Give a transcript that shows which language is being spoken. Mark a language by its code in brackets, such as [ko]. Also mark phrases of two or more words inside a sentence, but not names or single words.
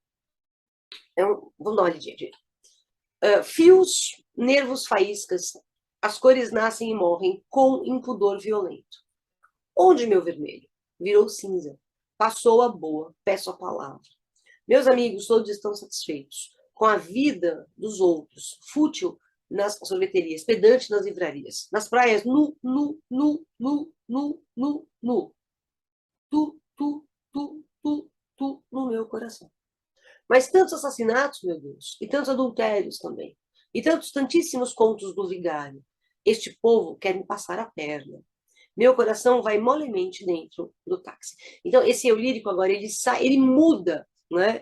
[pt] Vamos dar uma olhadinha, gente. Fios, nervos, faíscas, as cores nascem e morrem com impudor violento. Onde meu vermelho? Virou cinza. Passou a boa, peço a palavra. Meus amigos, todos estão satisfeitos com a vida dos outros, fútil nas sorveterias, pedante nas livrarias, nas praias, nu, nu, nu, nu, nu, nu, nu. Tu, tu, tu, tu, tu, no meu coração. Mas tantos assassinatos, meu Deus, e tantos adultérios também, e tantíssimos contos do vigário. Este povo quer me passar a perna. Meu coração vai molemente dentro do táxi. Então, esse eu lírico agora, ele muda, né?